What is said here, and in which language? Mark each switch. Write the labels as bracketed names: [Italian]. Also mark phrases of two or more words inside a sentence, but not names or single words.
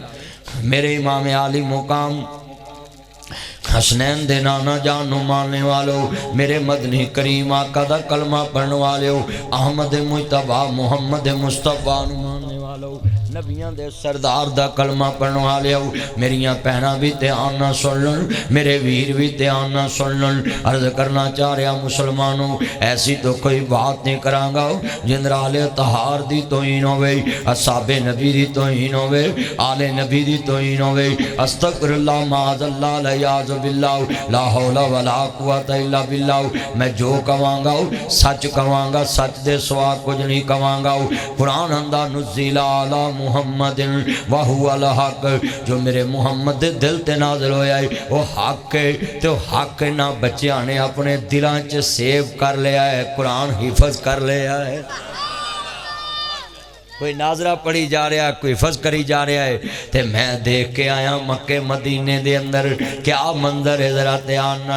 [Punjabi] میرے امام عالی مقام حسنین دے نانا جان منن والیو میرے مدنی کریم آقا دا کلمہ پڑھن والیو احمد مصطفیٰ محمد مصطفیٰ منن والیو نبیاں دے سردار دا کلمہ پڑھن والیو میریاں بھیناں وی دھیان نال سن لین میرے ویر وی دھیان نال سن لین मेरे वीर भी ध्यान ना सुन लन। عرض کرنا چاہ رہا مسلمانو ایسی تے کوئی گل نہیں کراں گا جس نال اطہار دی توہین ہووے اصحاب نبی دی توہین ہووے آل نبی دی توہین ہووے [Arabic] أستغفر الله معاذ الله لا عياذ بالله لا حول ولا قوة إلا بالله. [Punjabi] میں جو کہواں گا سچ کہواں گا سچ دے سوا کجھ نہیں کہواں گا. [Arabic] قرآن أنزل على محمد وهو الحق [Punjabi] جو میرے محمد دے دل تے نازل ہویا اے او حق اے تے حق نوں بچیاں نے اپنے دلاں چ سیو کر لیا اے قرآن حفظ کر لیا اے कुरान हिफज कर लिया है। کوئی ناظرہ پڑھی جا رہا اے، کوئی حفظ کری جا رہا اے۔ تے میں ویکھ کے آیا مکے مدینے دے اندر کیہ منظر اے، ذرا دھیان نال.